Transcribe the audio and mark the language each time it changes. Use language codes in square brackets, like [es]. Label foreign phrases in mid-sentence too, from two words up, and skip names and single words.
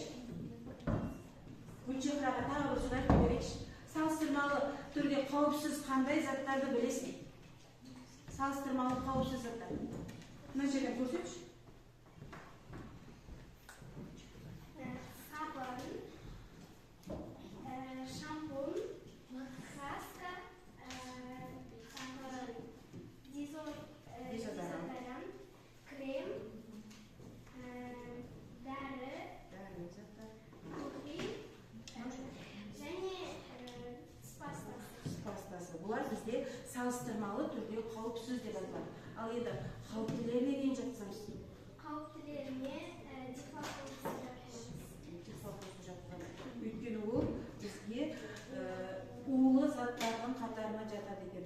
[kk] Гүлчехраға тағы бір сұрақ берейікші. Салыстырмалы түрде қауіпсіз қандай заттарды білесің? Салыстырмалы қауіпсіз заттар. Мына жерден көрсетші. Sabun, şampun, kraska, dezodorant, krem, deri, kofi, және Пастасы. Бұлар бізде салыстырмалы түрде қауіпсіз деп аталады. Ал енді қауіптілеріне дейін жатсаңыз. қауіптілеріне Өйткені ол бізге улы заттардың қатарына жатады екен.